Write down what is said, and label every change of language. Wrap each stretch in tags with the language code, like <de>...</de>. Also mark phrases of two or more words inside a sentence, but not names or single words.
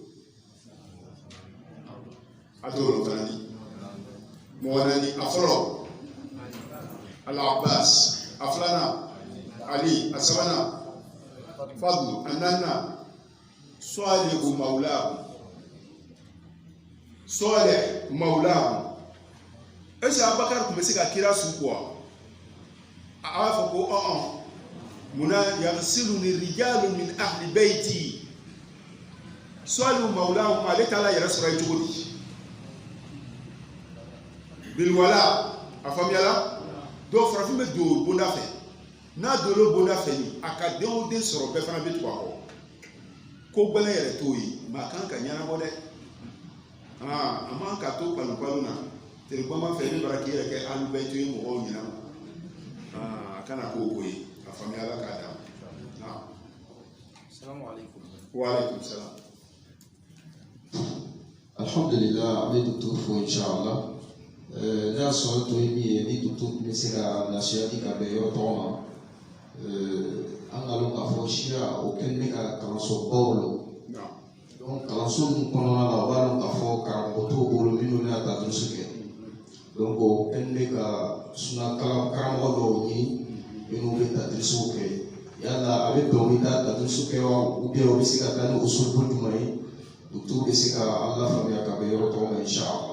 <bm>a t'o dɔn fana ni mɔgɔ naani a fɔlɔ Al-Abbas a filanan Ali a sabanan Fadlu a naaninan Salihu mawlahu</bm> <fr>est-ce que</fr> <bm>Abubakar tun bɛ se ka kira su kuwa a b'a fɔ ko</bm> <ar>مَن يُغَسِّلُنِي رِجَالٌ مِن أَهْلِ بَيْتِي</ar> <bm>Salihu mawlahu ale taala yɛrɛ sɔrɔ yen cogo di bilwala a faamuyala dɔw farafin bɛ don bonda fɛ n'a donna bonda fɛ ni a ka den o den sɔrɔ bɛɛ fana bɛ tugu a kɔ ko gbɛlɛn yɛrɛ t'o ye maa kan ka ɲɛnabɔ dɛ a man ka to palon na terikɔma fɛ ne bara k'i yɛrɛ kɛ ahlubɛyitu ye mɔgɔw ɲɛna a kana k'o ye a faamuyala k'a d'a ma</bm> <ar>السلام عليكم. وعليكم السلام</ar> <bm>alhamdulillah an bɛ docteur fo inshallah ne y'a sɔrɔ to ye min ye ni docteur tun bɛ se ka lafiya di ka bɛn yɔrɔ tɔgɔ ma an ka dɔn k'a fɔ siya o kɛlen bɛ ka kalansobaw la donc kalanso ninnu kɔnɔna la o b'a dɔn k'a fɔ karamɔgɔ t'o bolo minnu bɛna taa durusi kɛ donc o kɛlen bɛ ka suna karamɔgɔ dɔw ɲini minnu bɛ taa durusiw kɛ yala a bɛ bɛn o bɛ taa durusi kɛ wa</bm> <fr>ou bien</fr> <bm>o bɛ se ka taa ni usul jumɛn ye docteur bɛ se ka an lafaamuya ka bɛn yɔrɔ tɔgɔ ma inshallah.</bm>